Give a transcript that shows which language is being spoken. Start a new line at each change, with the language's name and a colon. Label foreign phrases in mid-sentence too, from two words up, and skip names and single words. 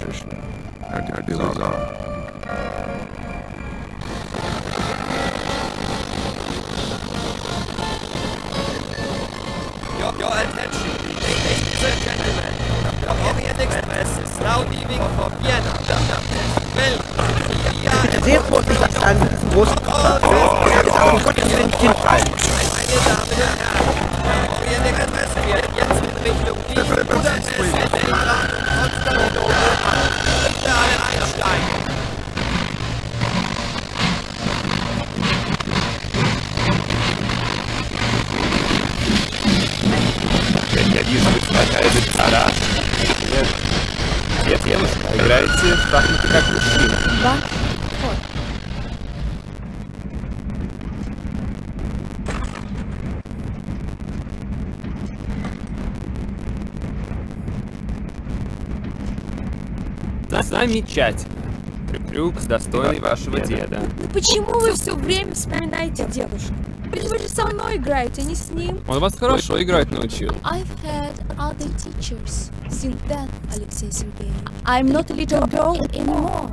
English: Our deal is on. Your attention, ladies and gentlemen. The Orient Express is now leaving for Vienna.
German: Bitte sehr vorsichtig sein mit diesem großen Koffer. Um Gottes Willen nicht hinfallen. Meine Damen und Herren, der Orient Express fährt jetzt in Richtung Wien, Budapest, Belgrad und Konstantinopel an. Bitte alle einsteigen.
Russian: Нет, девушка, играете в шахматы как мужчина. Да? Вот. Замечательно. Трюк, достойный вашего деда. Ну почему вы все время вспоминаете дедушку? Ведь вы же со мной играете, а не с ним. Он вас хорошо играть научил.
English: I've had other teachers since then, Alexei Sergeyevich. I'm not a little girl anymore.